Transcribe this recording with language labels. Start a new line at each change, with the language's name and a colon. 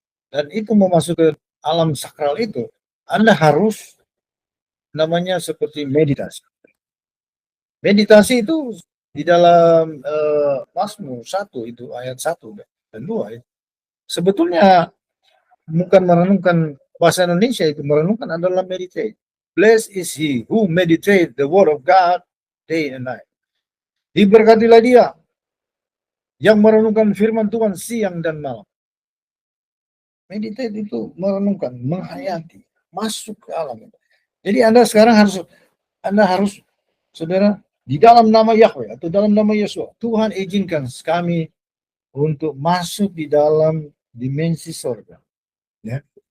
Indonesian: Dan itu memasuki ke alam sakral itu, Anda harus namanya seperti meditasi. Meditasi itu di dalam Mazmur 1 itu ayat 1 dan 2 itu. Sebetulnya bukan merenungkan, bahasa Indonesia itu merenungkan adalah meditate.
English: Blessed is he who meditate the word of God day and night.
Indonesian: Diberkatilah dia yang merenungkan firman Tuhan siang dan malam. Meditate itu merenungkan, menghayati, masuk ke alam. Jadi Anda sekarang harus saudara, di dalam nama Yahweh atau dalam nama Yesus, Tuhan izinkan kami untuk masuk di dalam dimensi surga. Ya.